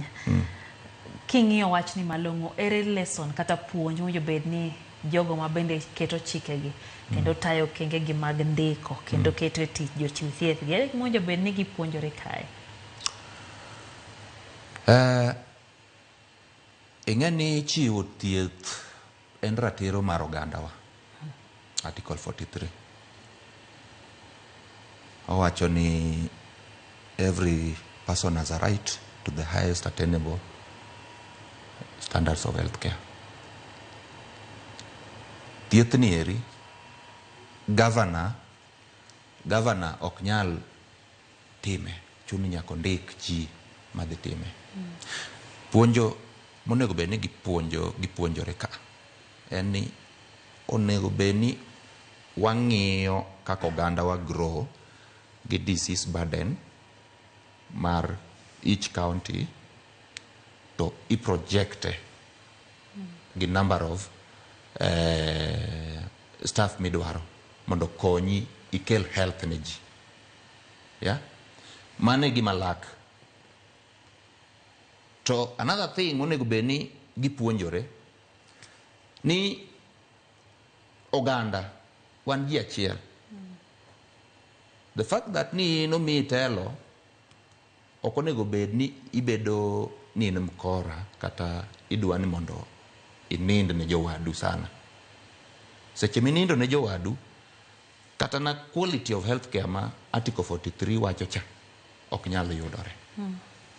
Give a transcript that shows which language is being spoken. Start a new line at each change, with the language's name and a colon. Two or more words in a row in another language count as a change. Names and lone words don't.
Luo (Kenya and Tanzania): King'iyo wachni malong'o, ere lesson kata puonj mo jobed ni jogo ma bende keto chikegi kendo tayo kengegi mag ndiko kendo keto tich jochiw thieth gi, ere mo jobed ni gipuonjore kae? Ing'eni chiwo thieth en ratiro mar ogandawa.
English: Article 43
Luo (Kenya and Tanzania): owacho ni
English: every person has a right to the highest attainable standards of healthcare.
Luo (Kenya and Tanzania): Thieth ni eri governor ok nyal time, chuni nyaka ndik ji madhi time. Puonjo monego bed ni gipuonjore ka en ni onego bed ni wang'iyo kaka oganda wa grow gi
English: disease burden
Luo (Kenya and Tanzania): mar
English: each county
Luo (Kenya and Tanzania): to i-projecte gi
English: number of staff
Luo (Kenya and Tanzania): midwaro mondo konyi ikel health ne ji. Mane gima lak. To
English: another thing
Luo (Kenya and Tanzania): onego bed ni gipuonjore ni oganda wan ji achiel.
English: The fact that
Luo (Kenya and Tanzania): ni nomiyi telo ok onego bed ni ibedo ni in mkora kata idwa ni mondo inind ne jowadu sana. Seche minindo ne jowadu kata na
English: quality of healthcare
Luo (Kenya and Tanzania): ma Article 43 wacho cha ok nyal yudore.